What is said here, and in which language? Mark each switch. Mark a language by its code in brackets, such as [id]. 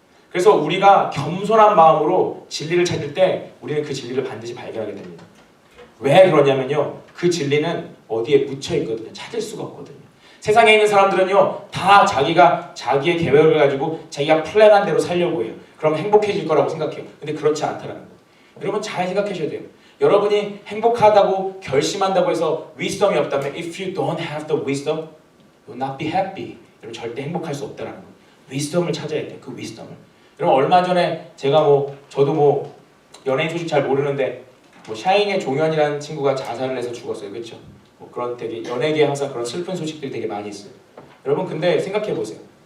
[ko] 그래서 우리가 겸손한 마음으로 진리를 찾을 때 우리는 그 진리를 반드시 발견하게 됩니다. 왜 그러냐면요. 그 진리는 어디에 묻혀 있거든요. 찾을 수가 없거든요. 세상에 있는 사람들은요. 다 자기가 자기의 계획을 가지고 자기가 플랜한 대로 살려고 해요. 그럼 행복해질 거라고 생각해요. 근데 그렇지 않다는 거예요. 여러분 잘 생각하셔야 돼요. 여러분이 행복하다고 결심한다고 해서 wisdom이 없다면 [en] if you don't have the wisdom, you will not be happy. [ko] 여러분 절대 행복할 수 없다는 거예요. wisdom을 찾아야 돼요. 그 wisdom을. 여러분 얼마 전에 제가 저도 연예인 소식 잘 모르는데 샤이니의 종현이라는 친구가 자살을 해서 죽었어요. 그렇죠? 그런 되게 연예계에 항상 그런 슬픈 소식들이 되게 많이 있어요. 여러분 근데 생각해 보세요.